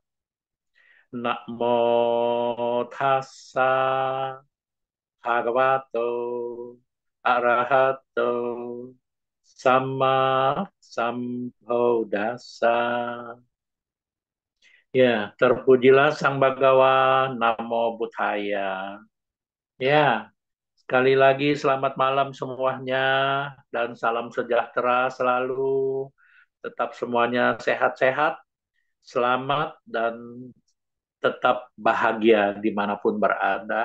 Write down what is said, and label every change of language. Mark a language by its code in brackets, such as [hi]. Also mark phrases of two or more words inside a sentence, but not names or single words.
[pi] Namo tassa bhagavato arahato sama sambuddhassa. [id] Ya, terpujilah Sang Bhagawan, [pi] Namo Buddhaya. [id] Ya, sekali lagi selamat malam semuanya dan salam sejahtera selalu. Tetap semuanya sehat-sehat, selamat, dan tetap bahagia dimanapun berada.